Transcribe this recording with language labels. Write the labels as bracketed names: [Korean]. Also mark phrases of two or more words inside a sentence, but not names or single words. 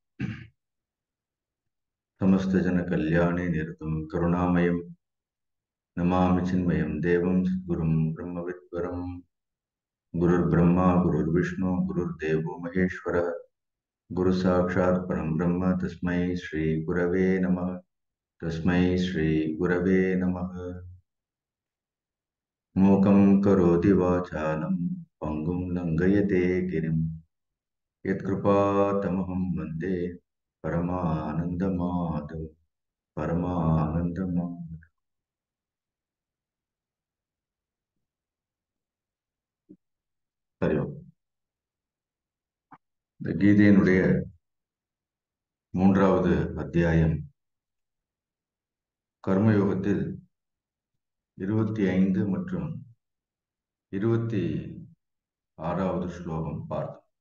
[Sanskrit] समस्तजनकल्याणे निरतं करुणामयं नमामि चिन्मयं देवं सद्गुरुं ब्रह्मविद्वरम् गुरुर्ब्रह्मा गुरुर्विष्णु गुरुर्देवो महेश्वरः गुरुसाक्षात् परं ब्रह्म तस्मै श्रीगुरवे नमः। मूकं करोति वाचालं पङ्गुं लङ्घयते गिरिं यत्कृपातमहं वन्दे परमानन्दमाधवम्। [Tamil] சரி, இந்த கீதையினுடைய 3வது அத்தியாயம் கர்மயோகத்தில் 25 மற்றும் 26வது ஸ்லோகம் பார்த்தோம்.